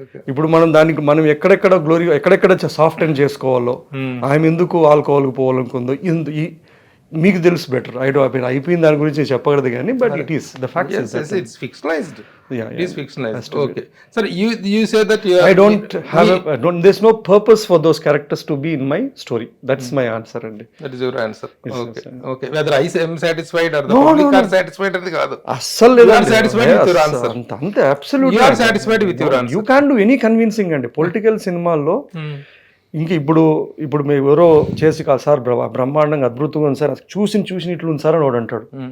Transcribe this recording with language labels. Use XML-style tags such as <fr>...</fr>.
<te>ఇప్పుడు మనం ఎక్కడెక్కడ సాఫ్ట్ అండ్ చేసుకోవాలో, ఆమె ఎందుకు ఆల్కహాల్కి పోవాలనుకుందో, మీకు తెలుసు బెటర్. అయిపోయిన దాని గురించి నేను చెప్పగలదు కానీ</te> <en>But it is the fact. It's fictionalized. Yeah, It is fictionalized. Okay. Sir, you say that you I don't have there's no purpose for those characters to be in my story. That's my answer అండి. That is your answer. Okay. Whether I am satisfied or the public are satisfied</en> <te>అది కాదు. అస్సలు లేదు.</te> <en>You are satisfied with your answer.</en> <te>అంతే absolutely.</te> <en>You are satisfied with your answer. You can't do any convincing అండి political సినిమాల్లో.</en> <te>ఇంకా ఇప్పుడు మేము ఎవరో చేసి కాదు సార్ బ్రహ్మాండంగా అద్భుతంగా ఉంది సార్, చూసి ఇట్లు ఉంది సార్ అని వాడు అంటాడు.</te>